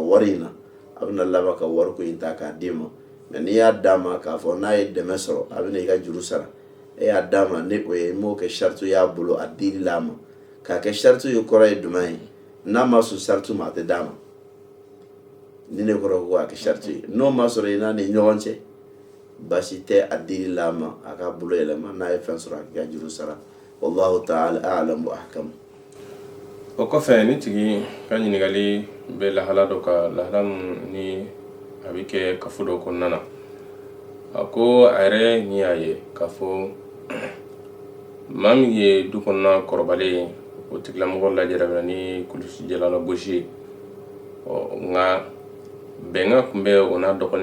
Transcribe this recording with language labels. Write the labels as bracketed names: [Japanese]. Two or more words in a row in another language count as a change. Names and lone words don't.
[Bambara] wari in na a bɛna laban ka wariko in ta k'a d'i ma mɛ n'i y'a d'a ma k'a fɔ n'a ye dɛmɛ sɔrɔ a bɛna i ka juru sara e y'a d'a ma ni o ye i m'o kɛ sartu y'a bolo a dili la a ma k'a kɛ sariti ye kɔrɔ ye jumɛn ye n'a ma sɔn sariti ma a tɛ d'a ma ni ne kɔrɔ ko a kɛ sariti ye n'o ma sɔrɔ i n'a ni ɲɔgɔn cɛ basi tɛ a dili la ma a ka bolo yɛlɛma n'a ye fɛn sɔrɔ a k'i ka juru sara [Arabic] والله تعالى أعلم وأحكم. [Bambara] O kɔfɛ ni tigi ka ɲininkali bɛ lahala dɔ ka lahala ni a bɛ kɛ kafo dɔ kɔnɔna na a ko a yɛrɛ ni y'a ye k'a fɔ maa min ye du kɔnɔna kɔrɔbalen ye o tigilamɔgɔ lajɛra ni kulusi jalala gosi ye nka bɛnkan tun bɛ o n'a dɔgɔnin